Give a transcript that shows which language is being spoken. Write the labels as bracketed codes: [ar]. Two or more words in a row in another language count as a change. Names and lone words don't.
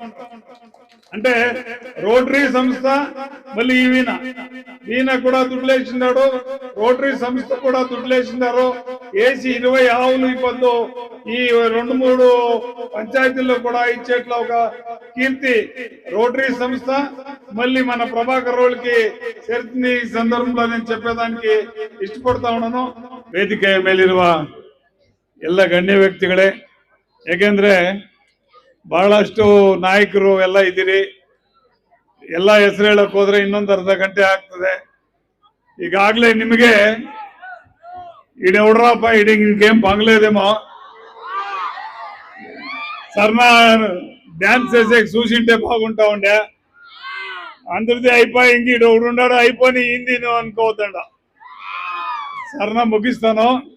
[te] అంటే రోటరీ సంస్థ మళ్ళీ ఈయన కూడా దుడ్లేసినాడు, రోటరీ సంస్థ కూడా దుడ్లేసినారు. వేసి 20 ఆవులు ఇప్పుడు ఈ 2-3 పంచాయతీల్లో కూడా ఇచ్చేట్లా ఒక కీర్తి రోటరీ సంస్థ మళ్ళీ మన ప్రభాకర్ రావులకి చేరుతుంది. ఈ సందర్భంలో నేను చెప్పేదానికి ఇష్టపడ్తా ఉన్నాను. [kn] ವೇದಿಕೆ ಮೇಲಿರುವ ಎಲ್ಲ ಗಣ್ಯ ವ್ಯಕ್ತಿಗಳೇ, ಯಾಕೆಂದ್ರೆ ಬಹಳಷ್ಟು ನಾಯಕರು ಎಲ್ಲ ಇದ್ದೀರಿ. ಎಲ್ಲ ಹೆಸರು ಹೇಳಕ್ ಹೋದ್ರೆ ಇನ್ನೊಂದು ಅರ್ಧ ಗಂಟೆ ಆಗ್ತದೆ. ಈಗಾಗಲೇ ನಿಮಗೆ [te] ఈడెవడ్రాప ఈడ ఇంకేం పగలేదేమో సర్నా డాన్స్ చేసే చూసింటే బాగుంటా ఉండే. అందరిది అయిపోయి ఇంక ఈడెవడున్నాడు అయిపోయి ఇంది అనుకోవద్దండ. సర్నా ముగిస్తాను.